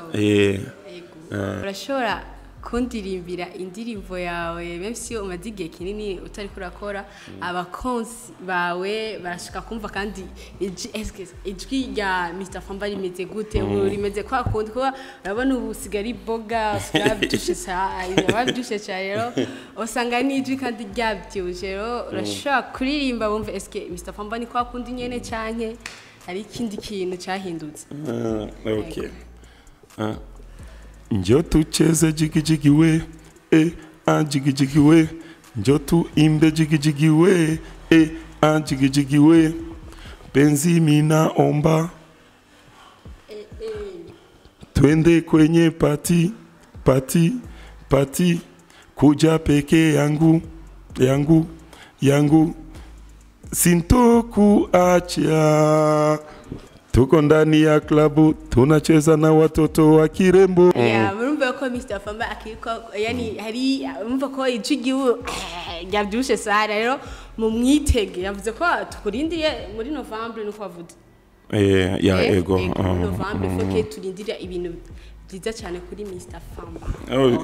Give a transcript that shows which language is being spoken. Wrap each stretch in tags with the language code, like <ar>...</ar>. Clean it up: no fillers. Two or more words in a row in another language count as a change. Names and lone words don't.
<rn>Urashobora kundirimbira indirimbo yawe</rn> <fr>même si</fr> <rn>umaze igihe kinini utari kurakora, abakonsi bawe barashaka kumva kandi ijwi rya Mr Famba rimeze gute? Rimeze kwa kundi kuba urabona ubu sigari boga babyushe rero usanga n'ijwi kandi ryabyuje. Rero urashobora kuririmba bumve eske Mr Famba ni kwa kundi nyene canke hari ikindi kintu cyahindutse? Okay.</rn> <sw>Njoo tucheze jigi jigi we, jigi jigi we. Njoo tuimbe jigi jigi we, jigi jigi we. Penzi mina omba, twende kwenye pati, kuja peke yangu, sintoku acha. Tuko ndani ya klabu, tunacheza na watoto wa kirembo.</sw> <rn>Murumva ko Mr Famba akiko, yani hari murumva ko ijigiwe yabyushe sara. Rero mu mwitege yavuze ko tukurindiye muri November nuko wavuze. Ego. November foke turindira ibintu byiza cyane kuri Mr Famba.</rn>